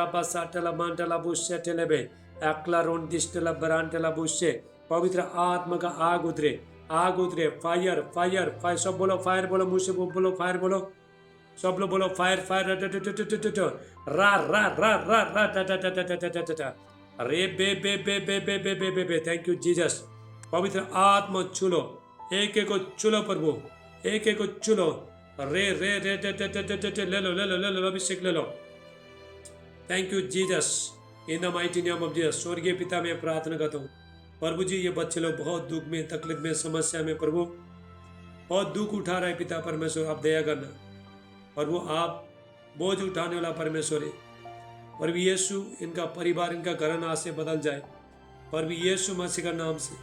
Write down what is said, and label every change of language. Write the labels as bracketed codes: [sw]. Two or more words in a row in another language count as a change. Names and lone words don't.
[hi] रापा साटला मांटला बुशे टेलेबे एक्ला रोन दिस्टला बरांटला बुशे। पवित्र आत्मा का आग उतरे, आग उतरे। [en] fire fire fire. [hi] सब बोलो फायर, बोलो मुझसे बोलो फायर, बोलो सब लोग बोलो [en] fire fire. रा रा रा रा रा टा टा टा टा टा टा टा। अरे बे बे बे बे बे बे बे बे बे। thank you Jesus. [hi] पवित्र आत्मा छुलो, एक एक को छुलो प्रभु, एक एक को छुलो। रे रे रे टे टे टे टे टे। ले लो ले लो ले लो, अभिषेक ले लो। [en] thank you Jesus. in the mighty name of Jesus. [hi] स्वर्गीय पिता मैं प्रार्थना करता हूँ प्रभु जी, ये बच्चे लोग बहुत दुख में, तकलीफ में, समस्या में प्रभु बहुत दुख उठा रहा है। पिता परमेश्वर आप दया करना, और वो आप बोझ उठाने वाला परमेश्वर है। प्रभु यीशु इनका परिवार, इनका घराना आज से बदल जाए प्रभु यीशु मसीह का नाम से।